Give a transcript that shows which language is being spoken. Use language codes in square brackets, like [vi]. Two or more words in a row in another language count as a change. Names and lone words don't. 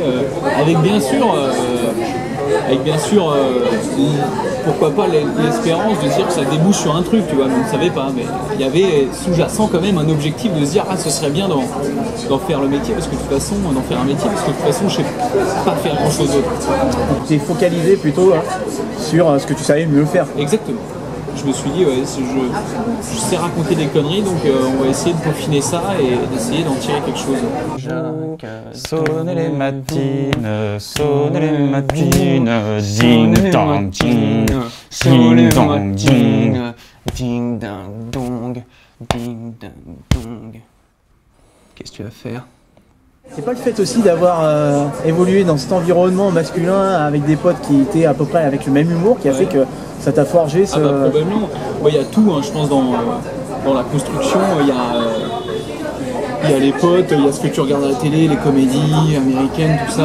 [fr] Avec bien sûr, pourquoi pas l'espérance de se dire que ça débouche sur un truc, tu vois, mais on ne savait pas, mais il y avait sous-jacent quand même un objectif de se dire, ah, ce serait bien d'en faire le métier, parce que de toute façon, d'en faire un métier, parce que de toute façon, je sais pas faire grand-chose d'autre. Tu t'es focalisé plutôt sur ce que tu savais mieux faire. Exactement. Je me suis dit, ouais, je sais raconter des conneries, donc on va essayer de peaufiner ça et d'essayer d'en tirer quelque chose. Sonne les matines, ding dong ding, ding dong ding, ding dong dong, ding dong dong. Qu'est-ce que tu vas faire? C'est pas le fait aussi d'avoir évolué dans cet environnement masculin avec des potes qui étaient à peu près avec le même humour qui a fait que ça t'a forgé ce... Ah bah probablement. Il y a tout, hein, je pense, dans la construction. Il y a les potes, il y a ce que tu regardes à la télé, les comédies américaines, tout ça.